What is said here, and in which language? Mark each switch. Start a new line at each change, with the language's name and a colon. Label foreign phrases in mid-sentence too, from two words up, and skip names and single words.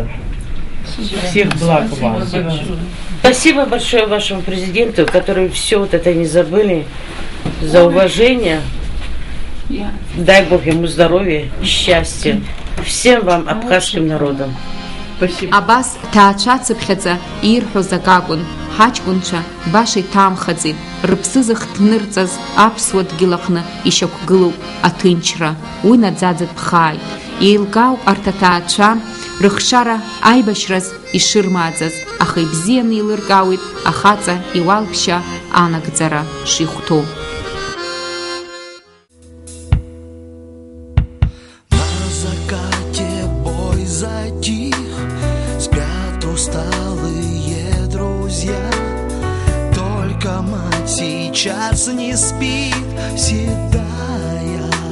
Russian: Всех благ вам. Спасибо большое вашему президенту, который все вот это не забыли, за уважение. Дай Бог ему здоровья, счастья. Всем вам, абхазским народам. Спасибо.
Abkhazian: Абас ҭаацәацыԥхьаӡа ирҳәоз акакәын, ҳаҷкәынцәа баша иҭаамхаӡеит, рыԥсы зыхҭнырҵаз аԥсуа дгьыл аҟны ишьақәгылоуп аҭынчра, уи наӡаӡа дԥхааит. Еилкаауп арҭ аҭаацәа рыхшара аибашьраз ишырмааӡаз, аха ибзианы еилыркаауеит ахаҵа иуалԥшьа анагӡара шихәҭоу.
Russian: Сейчас не спит, седая.